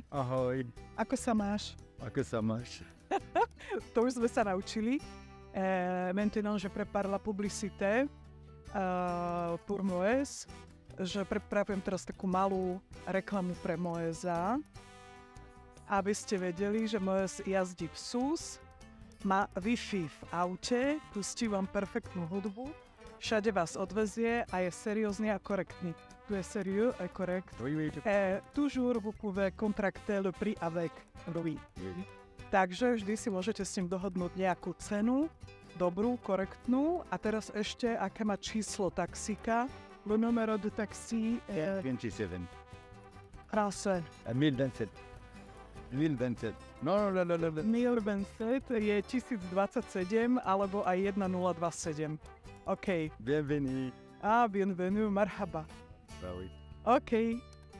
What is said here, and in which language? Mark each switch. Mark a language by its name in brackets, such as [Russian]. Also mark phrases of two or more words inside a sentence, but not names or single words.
[Slovak] Ahoj. Ako sa máš? Ako sa máš? To už sme sa naučili. [French] Maintenant, je prépare la publicité pour Moez. [Slovak] Že pripravujem teraz takú malú reklamu pre Moeza. Aby ste vedeli, že Moez jazdí v SUS, má Wi-Fi v aute, pustí vám perfektnú hudbu, všade vás odvezie a je seriózny a korektný. [French] Tu je sérieux et correct. Oui, oui. Toujours vous pouvez contracter le prix avec lui. Oui. [Slovak] Takže vždy si môžete s ním dohodnúť nejakú cenu, dobrú, korektnú. A teraz ešte, aké má číslo taxíka. [French] Le numéro de taxi est 27. Français. 1027. 1027. [Slovak] No. 1027 je 1027 alebo aj 1027. OK. [French] Bienvenue. Bienvenue, marhaba. Bah oui. OK.